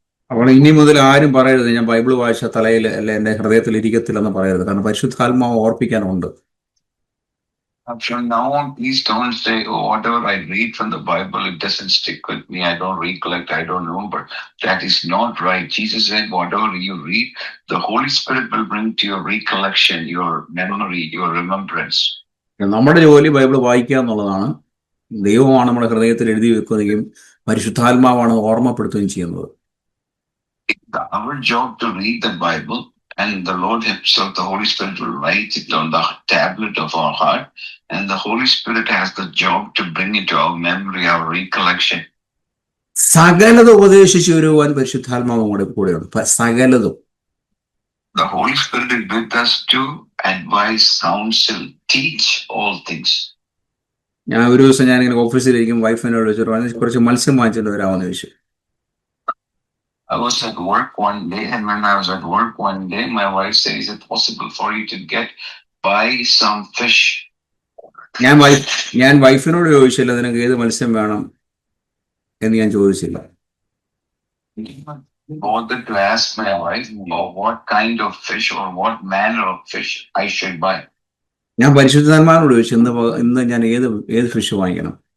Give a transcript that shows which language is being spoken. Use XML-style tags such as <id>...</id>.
<ml>അപ്പോൾ ഇനി മുതൽ ആരും പറയരുത്, ഞാൻ ബൈബിൾ വായിച്ച തലയിൽ അല്ല എൻ്റെ ഹൃദയത്തിൽ ഇരിക്കത്തില്ലെന്ന് പറയരുത്. കാരണം പരിശുദ്ധാത്മാവ് ഓർപ്പിക്കാനുണ്ട്.</ml> <en>From now on, please don't say, oh, whatever I read from the Bible, it doesn't stick with me. I don't recollect. I don't remember. That is not right. Jesus said, whatever you read, the Holy Spirit will bring to your recollection, your memory, your remembrance.</en> <ml>നമ്മുടെ ജോലി Bible വായിക്കുക എന്നുള്ളതാണ്. ദൈവമാണ് നമ്മുടെ ഹൃദയത്തിൽ എഴുതി വെക്കുകയും പരിശുദ്ധാത്മാവാണ് ഓർമ്മപ്പെടുത്തുകയും ചെയ്യുന്നത്.</ml> <en>Our job to read the Bible, and the Lord himself, the Holy Spirit, will write it on the tablet of our heart, and the Holy Spirit has the job to bring it to our memory, our recollection.</en> <ml>സകലതും ഉപദേശിച്ചു വരുവാൻ പരിശുദ്ധാത്മാവും കൂടെ കൂടെയുണ്ട്. സകലതും.</ml> <en>The Holy Spirit is with us to advise, counsel, teach all things.</en> <ml>ഞാൻ ഒരു ദിവസം ഞാനിങ്ങനെ ഓഫീസിലിരിക്കും, വൈഫിനോട് ചോദിച്ചു കുറച്ച് മത്സ്യം വാങ്ങിച്ചിട്ട് വരാമെന്ന് ചോദിച്ചു.</ml> <en>I was at work one day, and when I was at work one day, my wife said, "Is it possible for you to buy some fish?"</en> <ml>ഞാൻ വൈഫിനോട് ചോദിച്ചില്ല നിനക്ക് ഏത് മത്സ്യം വേണം എന്ന് ഞാൻ ചോദിച്ചില്ല.</ml> <en>Bothered to ask my wife what kind of fish or what manner of fish I should buy.</en> <ml>ഞാൻ പരിശുദ്ധാത്മാവിനോട് ചോദിച്ചു ഇന്ന് ഞാൻ ഏത് ഫിഷ് വാങ്ങിക്കണം.</ml>